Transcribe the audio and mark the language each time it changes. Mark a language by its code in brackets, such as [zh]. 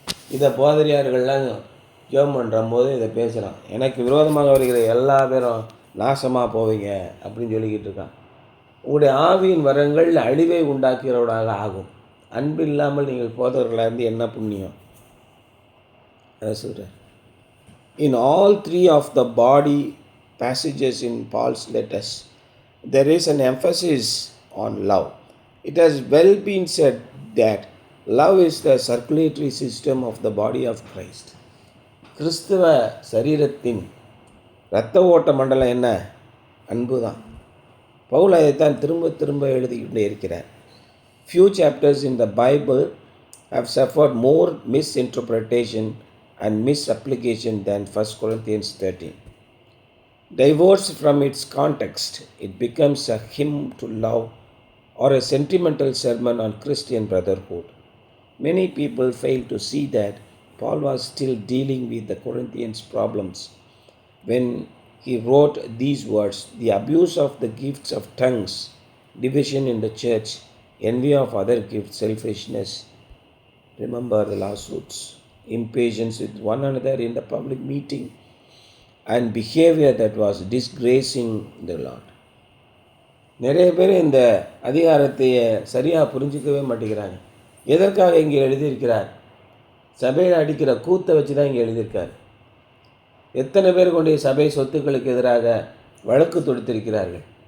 [ta] இதை போதரியார்கள்லாம் ஜெபம் பண்ணுற போது இதை பேசுகிறான். எனக்கு விரோதமாக வருகிற எல்லா பேரும் நாசமாக போவீங்க அப்படின்னு சொல்லிக்கிட்டு இருக்கான். உங்களுடைய ஆவியின் வரங்கள் அழிவை உண்டாக்குகிறவர்களாக ஆகும். அன்பு இல்லாமல் நீங்கள் போதவர்களாக இருந்து என்ன புண்ணியம்? அதை சொல்கிறார். [en] In all three of the body passages in Paul's letters, there is an emphasis on love. It has well been said that love is the circulatory system of the body of Christ. [ta] கிறிஸ்துவ சரீரத்தின் இரத்த ஓட்ட மண்டலம் என்ன? அன்பு தான். பவுல் அதைத்தான் திரும்ப திரும்ப எழுதிக்கிட்டே இருக்கிறார். [en] Few chapters in the Bible have suffered more misinterpretation and misapplication than 1 Corinthians 13. Divorced from its context, it becomes a hymn to love or a sentimental sermon on Christian brotherhood. Many people fail to see that Paul was still dealing with the Corinthians' problems when he wrote these words: the abuse of the gifts of tongues, division in the church, envy of other gifts, selfishness, remember the lawsuits, impatience with one another in the public meeting, and behavior that was disgracing the Lord. [ta] நிறைய பேர் இந்த அதிகாரத்தை சரியாக புரிஞ்சிக்கவே மாட்டேங்கிறாங்க. எதற்காக இங்கே எழுதியிருக்கிறார்? சபையில் அடிக்கிற கூத்தை வச்சு தான் இங்கே எழுதியிருக்கார். எத்தனை பேர் கொண்டு சபை சொத்துக்களுக்கு எதிராக வழக்கு தொடுத்திருக்கிறார்கள்?